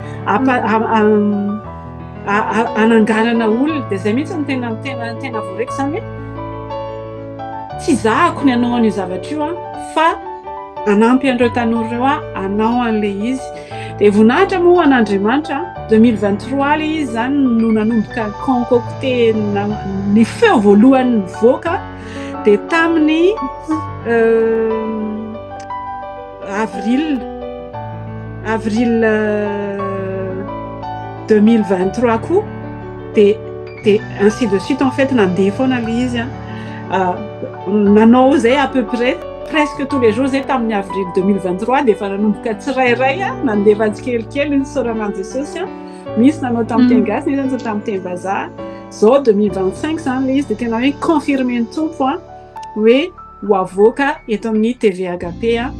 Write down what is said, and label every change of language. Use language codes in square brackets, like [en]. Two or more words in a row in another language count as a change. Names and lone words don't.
[mg] ananganana olona dia zay mihitsy tena voaraiko zany hoe tsy zahako ny anao an'io zavatra io fa anampy an'ireo tanora ireo anao an'ilay izy dia voninahitra moa an'Andriamanitra 2023 ilay izy zany no nanomboka concocté ny feo voalohany nivoaka dia tamin'ny avril 2023 koa dia [fr] ainsi de suite en fait [mg] nandeha foana ilay izy nanao zay [fr] à peu près presque tous les jours [mg] zay tamin'ny avril 2023 dia efa nanomboka tsirairay nandefa tsikelikely ny sorananjy sosy misy nanao tamin'ny teny gasy nisy nanao tamin'ny teny vazaha zao 2025 zany ilay izy dia tena hoe confirmer ny tompo hoe ho avoaka eto amin'ny TV Agape